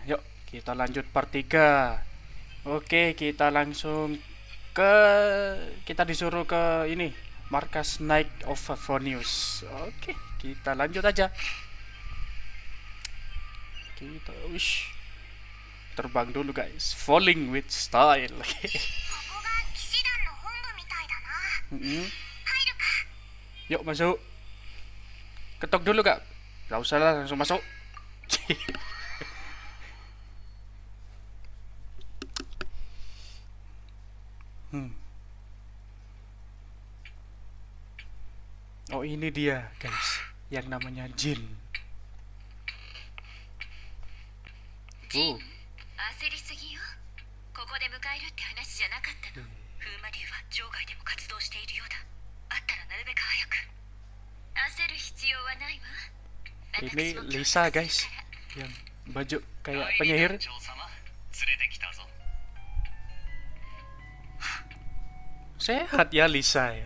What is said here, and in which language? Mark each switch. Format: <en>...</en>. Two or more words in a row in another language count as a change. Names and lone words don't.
<id>Yuk kita lanjut part 3. Oke, kita langsung kita disuruh ke ini, markas Knight of Favonius. Oke, kita lanjut aja. Kita terbang dulu, guys,</id> <en>falling with style.</en> <id>Yuk masuk. Ketok dulu, Kak. Gak usah lah, langsung masuk. Oh, ini dia, guys, yang namanya Jin.</id> <ja>焦りすぎよ。ここで迎えるって話じゃなかったの。風魔流は場外でも活動しているようだ。あったらなるべく早く。焦る必要はないわ。</ja> <id>Ini Lisa, guys, yang baju kayak penyihir. Sehat ya Lisa ya.</id>